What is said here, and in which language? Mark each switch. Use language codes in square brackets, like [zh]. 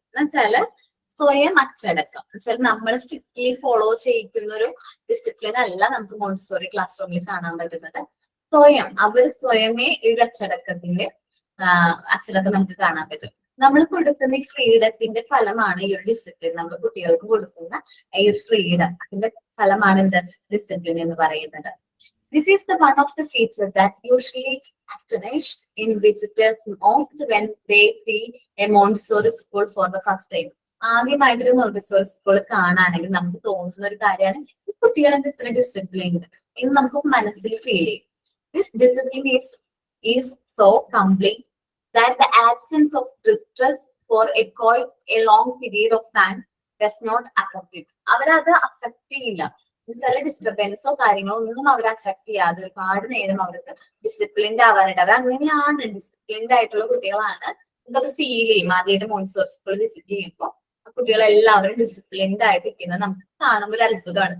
[ml] എന്നുവെച്ചാല് സ്വയം അച്ചടക്കം, എന്നുവെച്ചാൽ നമ്മൾ സ്ട്രിക്ട്ലി ഫോളോ ചെയ്യിക്കുന്ന ഒരു ഡിസിപ്ലിൻ അല്ല നമുക്ക് മോണ്ടിസോറി ക്ലാസ് റൂമിൽ കാണാൻ പറ്റുന്നത്. അവർ സ്വയമേ ഈ ഒരു അച്ചടക്കത്തിന്റെ അച്ചടക്കം നമുക്ക് കാണാൻ പറ്റും. നമ്മൾ കൊടുക്കുന്ന ഈ ഫ്രീഡത്തിന്റെ ഫലമാണ് ഈ ഒരു ഡിസിപ്ലിൻ. നമ്മൾ കുട്ടികൾക്ക് കൊടുക്കുന്ന ഈ ഒരു ഫ്രീഡം, അതിന്റെ ഫലമാണ് എന്ത് ഡിസിപ്ലിൻ എന്ന് പറയുന്നത്. [en] This is the one of the features that usually astonishes in visitors most when they see a Montessori school for the first time. [ml] ആദ്യമായിട്ടൊരു മോണ്ടിസോറി സ്കൂൾ കാണാണെങ്കിൽ നമുക്ക് തോന്നുന്ന ഒരു കാര്യമാണ് ഈ കുട്ടികളെന്ത് ഇത്ര ഡിസിപ്ലിൻ എന്ന് നമുക്ക് മനസ്സിൽ ഫീൽ ചെയ്യും. [en] This discipline is so complete that the absence of distress for a long period of time does not affect it. [ml] അവരത് അഫക്ട് ചെയ്യില്ല. ചില ഡിസ്റ്റർബൻസോ കാര്യങ്ങളോ ഒന്നും അവരെ അഫക്ട് ചെയ്യാതെ ഒരുപാട് നേരം അവർക്ക് ഡിസിപ്ലിൻഡ് ആവാനായിട്ട്, അവർ അങ്ങനെയാണ് ഡിസിപ്ലിൻഡ് ആയിട്ടുള്ള കുട്ടികളാണ്. നമുക്കത് ഫീൽ ചെയ്യും. ആദ്യമായിട്ട് മോണ്ടിസോറി സ്കൂൾ വിസിറ്റ് ചെയ്യുമ്പോൾ കുട്ടികളെല്ലാവരും ഡിസിപ്ലിൻഡ് ആയിട്ട് ഇരിക്കുന്നത് നമുക്ക് കാണുമ്പോൾ ഒരു അത്ഭുതമാണ്.